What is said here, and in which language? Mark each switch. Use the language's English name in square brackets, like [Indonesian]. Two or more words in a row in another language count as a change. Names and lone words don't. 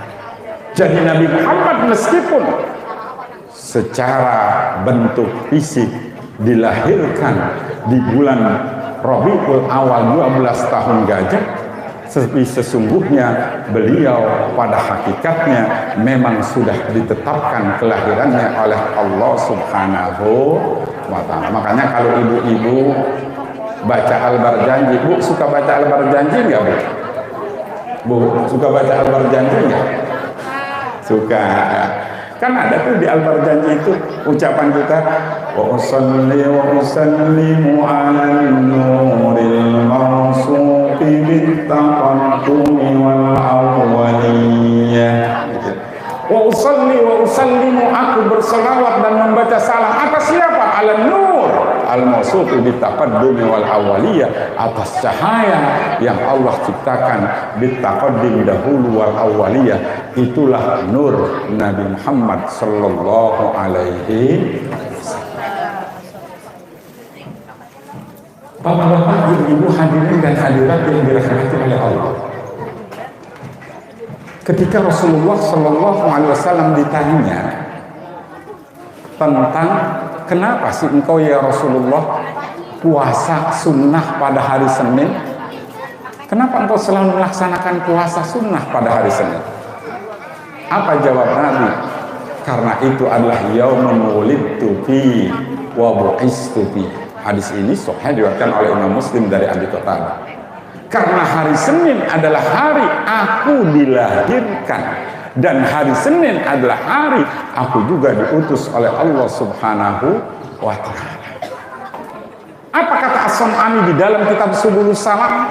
[Indonesian] Jadi Nabi Muhammad meskipun secara bentuk fisik dilahirkan di bulan Rabiul Awal 12 tahun gajah, sesungguhnya beliau pada hakikatnya memang sudah ditetapkan kelahirannya oleh Allah [Arabic] سبحانه وتعالى. [Indonesian] Makanya kalau ibu-ibu baca Al-Barjanji, Bu suka baca Al-Barjanji nggak, Bu? Bu suka baca Al-Barjanji nggak? Suka. Kan ada tuh di Al-Barjanji itu ucapan kita, [Arabic] وأصلي وأسلم على نور الموصوف بالتقدم والأولية. وأصلي وأسلم, [Indonesian] aku berselawat dan membaca salam atas siapa? [Arabic] على نور الموصوف بالتقدم والأولية, [Indonesian] atas cahaya yang Allah ciptakan bittaqaddim dahulu [Arabic] والأولية. [Indonesian] Itulah nur Nabi Muhammad [Arabic] صلى الله عليه وسلم. [Indonesian] Bapak-bapak, ibu-ibu, hadirin dan hadirat yang dirahmati oleh Allah. Ketika Rasulullah [Arabic] صلى الله عليه وسلم [Indonesian] ditanya tentang kenapa sih engkau [Arabic] يا رسول الله [Indonesian] puasa sunnah pada hari Senin? Kenapa engkau selalu melaksanakan puasa sunnah pada hari Senin? Apa jawab Nabi? Karena itu adalah [Arabic] يوم ولدت في وبعثت في. [Indonesian] Hadis ini sahih diriwayatkan oleh Imam Muslim dari Abi Qatadah. Karena hari Senin adalah hari aku dilahirkan, dan hari Senin adalah hari aku juga diutus oleh Allah [Arabic] سبحانه وتعالى. [Indonesian] Apa kata As-Sam'ani di dalam kitab Subulus Salam?